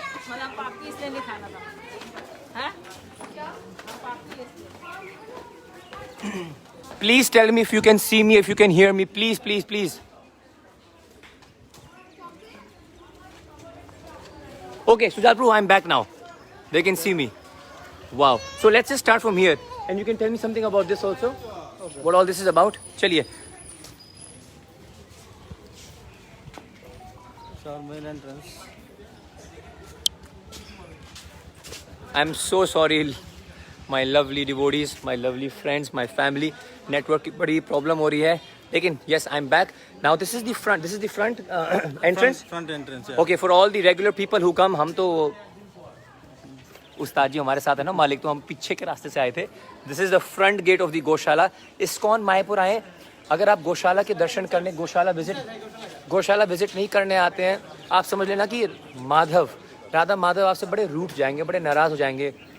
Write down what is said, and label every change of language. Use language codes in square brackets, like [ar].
[hi] मला पापड़ी इसलिए नहीं खाना था हैं? [en] Please tell me if you can see me, if you can hear me. Please. Okay, Sujalpur, I'm back now. They can see me. Wow. So let's just start from here. And you can tell me something about this also? Okay. What all this is about? Chaliye. our main entrance. I'm so sorry, my lovely devotees, my lovely friends, my family. [hi] Network की बड़ी problem हो रही है. [en] लेकिन yes, I'm back. Now this is the front. This is the front entrance. Front entrance. Yeah. Okay, for all the regular people who come, [hi] हम तो उस्ताद जी हमारे साथ है ना मालिक, तो हम पीछे के रास्ते से आए थे. [en] This is the front gate of the gaushala. [hi] इस्कॉन मायापुर आए, अगर आप गौशाला के दर्शन करने, गौशाला विजिट नहीं करने आते हैं, आप समझ लेना कि राधा माधव आपसे बड़े रूठ जाएंगे, बड़े नाराज हो जाएंगे.